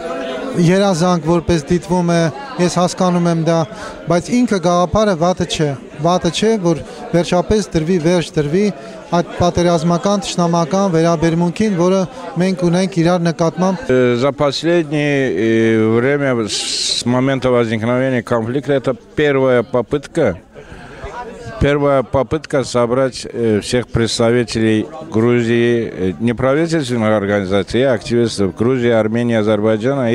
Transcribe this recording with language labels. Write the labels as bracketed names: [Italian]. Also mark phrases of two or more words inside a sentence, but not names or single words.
[Armenian] երազանք, որպես դիտվում է, ես հասկանում եմ դա, բայց ինքը գաղափարը վատը չէ, վատը չէ, որ վերջապես դրվի վերջ դրվի այդ պատերազմական թշնամական վերաբերմունքին, որը մենք ունենք իրար նկատմամբ. [Russian] За последнее время, с момента возникновения конфликта, это первая попытка собрать всех представителей Грузии, неправительственных организаций, активистов Грузии, Армении, Азербайджана.